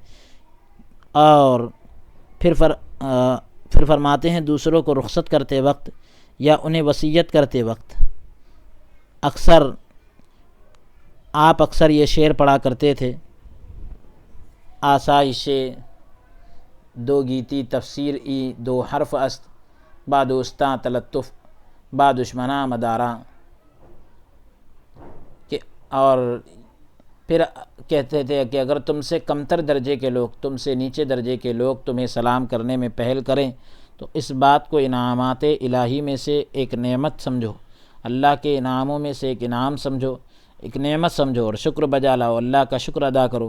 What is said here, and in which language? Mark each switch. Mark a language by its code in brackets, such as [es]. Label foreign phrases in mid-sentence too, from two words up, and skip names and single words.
[ur] اور پھر فرماتے ہیں دوسروں کو رخصت کرتے وقت یا انہیں وصیت کرتے وقت اکثر یہ شعر پڑھا کرتے تھے: [fa] آسائش دو گیتی تفسیر ای دو حرف است، با دوستاں تلطف با دشمناں مداراں۔ [ur] اور پھر کہتے تھے کہ اگر تم سے کمتر درجے کے لوگ، تم سے نیچے درجے کے لوگ تمہیں سلام کرنے میں پہل کریں تو اس بات کو انعامات الہی میں سے ایک نعمت سمجھو، اللہ کے انعاموں میں سے ایک انعام سمجھو، ایک نعمت سمجھو اور شکر بجا لاؤ، اللہ کا شکر ادا کرو۔